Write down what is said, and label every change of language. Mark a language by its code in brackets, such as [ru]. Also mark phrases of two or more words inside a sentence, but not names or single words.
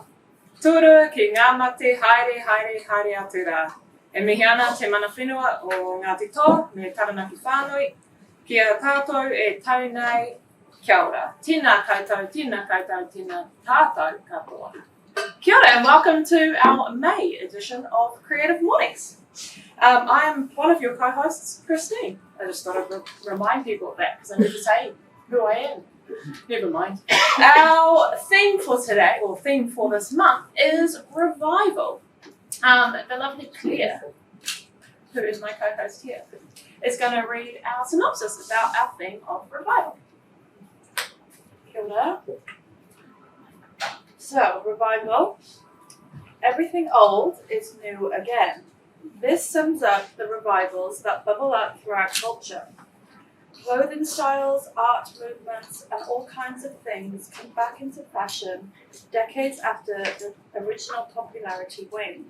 [mi] Tūrua ki ngā mate haere haere haere atu rā. E mihi ana te mana whenua o Ngāti Toa me Taranaki Whānui. Kia tātou e tau nei, kia ora. Tēnā koutou, tēnā koutou, tēnā tātou katoa. Kia ora [en] and welcome to our May edition of Creative Mornings. I am one of your co-hosts, Christine. I just thought I'd remind people of that because I need to say who I am. Never mind. Our theme for today, or theme for this month, is revival. The lovely Claire, who is my co-host here, is going to read our synopsis about our theme of revival. [mi] Kia ora. [en] So, revival. Everything old is new again. This sums up the revivals that bubble up through our culture. Clothing styles, art movements, and all kinds of things come back into fashion decades after the original popularity waned.